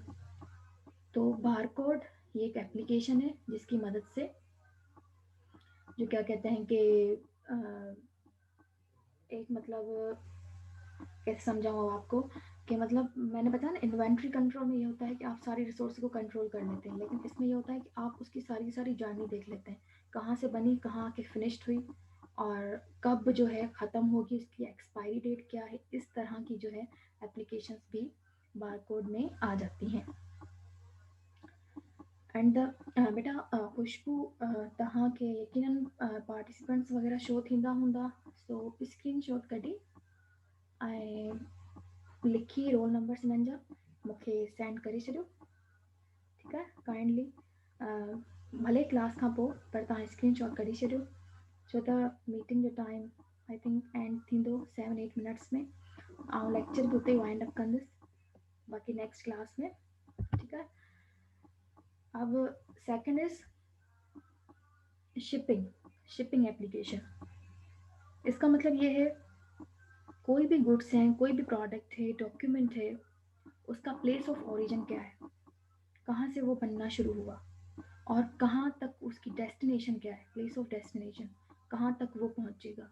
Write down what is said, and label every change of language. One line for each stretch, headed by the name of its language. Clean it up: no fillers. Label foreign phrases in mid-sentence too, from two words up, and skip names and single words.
Hindi: तो बारकोड ये एक एप्लीकेशन है जिसकी मदद से जो क्या कहते हैं कि एक मतलब कैसे समझाऊँ आपको, कि मतलब मैंने बताया ना,
English: inventory control
Hindi: में ये होता है कि आप सारी रिसोर्स को कंट्रोल कर लेते हैं, लेकिन इसमें ये होता है कि आप उसकी सारी जर्नी देख लेते हैं, कहाँ से बनी, कहाँ आके फिनिश्ड हुई, और कब जो है ख़त्म होगी, उसकी
English: expiry date
Hindi: क्या है। इस तरह की जो है एप्लीकेशंस भी बारकोड में आ जाती हैं।
Sindhi: एंड बेटा खुशबू तव्हां खे यकीनन पार्टिसिपेंट्स वग़ैरह शो थींदा हूंदा, सो
English: screen shot
Sindhi: कढी ऐं लिखी
English: roll numbers
Sindhi: हिननि जा मूंखे सेंड करे छॾियो, ठीकु आहे। काइंडली भले क्लास खां पोइ, पर तव्हां
English: screen shot
Sindhi: कढी छॾियो, छो त मीटिंग जो टाइम
English: I think end
Sindhi: थींदो 7-8 मिनट्स में, ऐं लेक्चर बि उते ई
English: wind up
Sindhi: कंदसि, बाक़ी
English: next class
Sindhi: में, ठीकु आहे।
English: अब second is shipping application.
Hindi: इसका मतलब ये है कोई भी गुड्स हैं, कोई भी प्रोडक्ट है, डॉक्यूमेंट है, उसका
English: place of origin
Hindi: क्या है, कहाँ से वो बनना शुरू हुआ और कहाँ तक उसकी डेस्टिनेशन क्या है,
English: place of destination,
Hindi: कहाँ तक वो पहुँचेगा।